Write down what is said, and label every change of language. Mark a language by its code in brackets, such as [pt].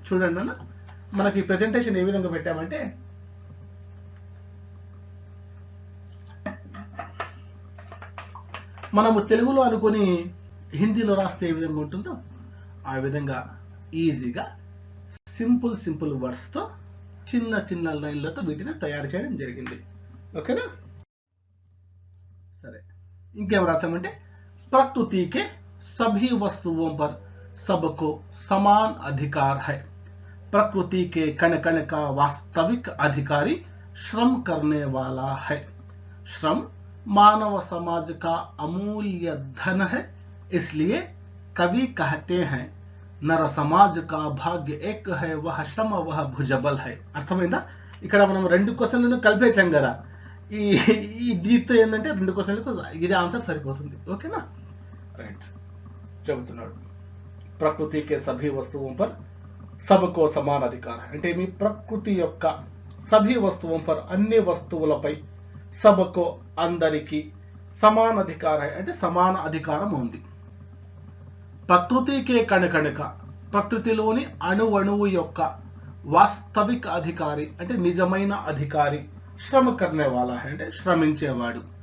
[te] చూడండి అన్న, మనకి ప్రెజెంటేషన్ ఏ విధంగా పెట్టామంటే, మనము తెలుగులో అనుకొని హిందీలో రాస్తే ఏ విధంగా ఉంటుందో ఆ విధంగా ఈజీగా సింపుల్ వర్డ్స్ తో చిన్న లైన్లతో వీటిని తయారు చేయడం జరిగింది. ఓకేనా? సరే, ఇంకేం రాసామంటే, [hi] प्रकृति के सभी वस्तुओं पर सबको समान अधिकार है. प्रकृति के कण कण का वास्तविक अधिकारी श्रम करने वाला है। श्रम मानव समाज का अमूल्य धन है, इसलिए कवि कहते हैं नर समाज का भाग्य एक है, वह श्रम वह भुजबल है। [te] అర్థమైందా? ఇక్కడ మనం రెండు క్వశ్చన్లను కలిపేసాం కదా, ఈ దీంతో ఏంటంటే రెండు క్వశ్చన్లకు ఇదే ఆన్సర్ సరిపోతుంది. ఓకేనా? రైట్. చెబుతున్నాడు [hi] ప్రకృతి के सभी वस्तुओं पर सबको समान अधिकार है. [te] అంటే మీ ప్రకృతి యొక్క [hi] सभी वस्तुओं पर [te] అన్ని వస్తువులపై [hi] सबको [te] అందరికి సమాన అధికార అంటే సమాన అధికారం ఉంది. ప్రకృతికే కణకణక ప్రకృతిలోని అణువణువు యొక్క వాస్తవిక అధికారి అంటే నిజమైన అధికారి శ్రమ [hi] करने वाला है [te] అంటే శ్రమించేవాడు.